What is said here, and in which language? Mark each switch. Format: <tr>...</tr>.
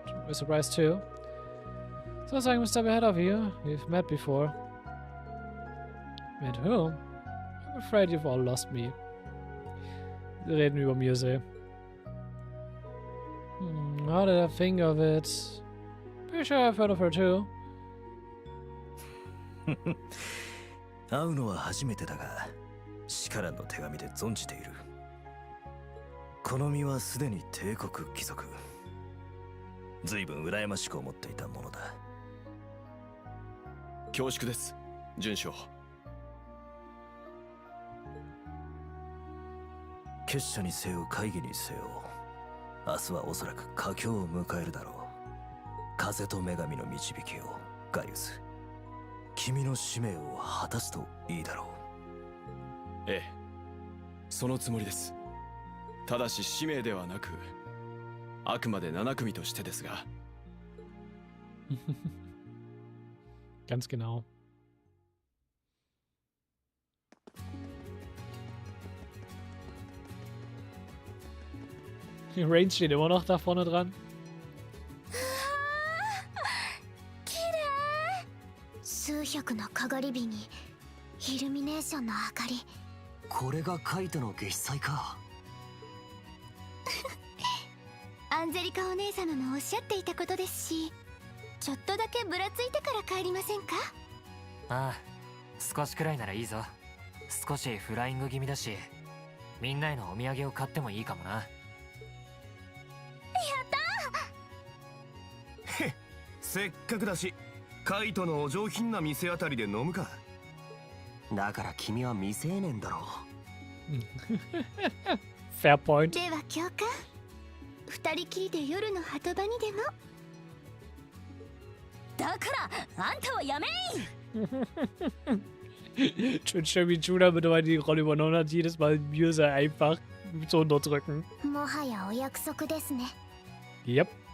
<en>We're surprised too. So I'm a step ahead of you. We've met before. Met who? I'm afraid you've all lost me.</en> <de>Wir reden über Muse.</de> <en>How did I think of it? Pretty sure I've heard of her too.</en> <ja>会うのは初めてだが、シカランの手紙で存じている。この身はすでに帝国貴族。随分羨ましく思っていたものだ。恐縮です、准将。結社にせよ会議にせよ、明日はおそらく佳境を迎えるだろう。風と女神の導きを、ガイウス。君の使命を果たすといいだろう。ええ、そのつもりです。ただし使命ではなく、あくまで7組としてですが。</ja> <de>Ganz genau. Rain steht immer noch da vorne dran.</de> <ja>数百のかがり火にイルミネーションの明かり。これがカイトの月祭か。アンジェリカお姉様もおっしゃっていたことですし、ちょっとだけぶらついてから帰りませんか？ああ、少しくらいならいいぞ。少しフライング気味だし、みんなへのお土産を買ってもいいかもな。やったー。せっかくだし、カイトのお上品な店あたりで飲むか。だから君は未成年だろ</ja> <en>う。Fair point。</en> <ja>では教官、二人きりで夜の鳩場にでも。だからあんたはやめ</ja> <de>いschon schön wie Judah mittlerweile die Rolle übernommen hat, jedes Mal Muse einfach zu unterdrücken.</de> <ja>もはやお約束ですね。</ja> <en>Yep.</en>